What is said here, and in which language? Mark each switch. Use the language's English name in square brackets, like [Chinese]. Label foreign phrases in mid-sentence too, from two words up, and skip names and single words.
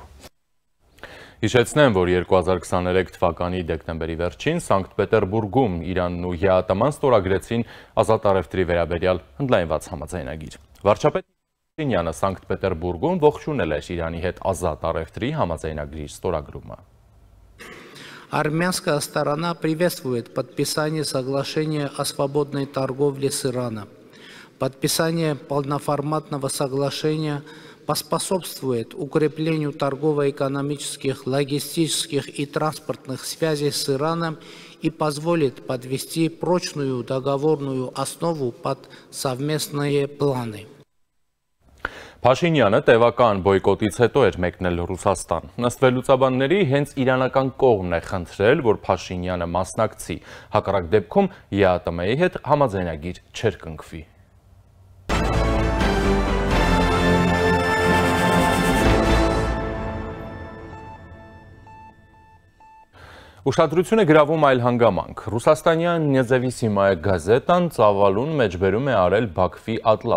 [Armenian] Հիշեցնեմ, որ 2023 թվականի դեկտեմբերի վերջին Սանկտ Պետերբուրգում Իրանն ու ԵԱՏՄ-ն ստորագրեցին ազատ առևտրի վերաբերյալ ընդլայնված համաձայնագիր։ Վարչապետ Փաշինյանը Սանկտ Պետերբուրգում ողջունել էր Իրանի հետ ազատ առևտրի համաձայնագրի ստորագրումը։ [Russian] Армянская сторона приветствует подписание соглашения о свободной торговле с Ираном. Подписание полноформатного соглашения поспособствует укреплению торгово-экономических, логистических и транспортных связей с Ираном и позволит подвести прочную договорную основу под совместные планы. [Armenian] Փաշինյանը տևական բոյկոտից հետո էր մեկնել Ռուսաստան։ Ըստ վերլուծաբանների հենց իրանական կողմն է խնդրել, որ Փաշինյանը մասնակցի։ Հակառակ դեպքում ԵԱՏՄ-ի հետ համաձայնագիր չէր կնքվի։ Ուշադրություն է գրավում այլ հանգամանք։ Ռուսաստանյան Նեզավիսիմայա գազետան ծավալուն մեջբերում է արել Բաքվի Ատլաս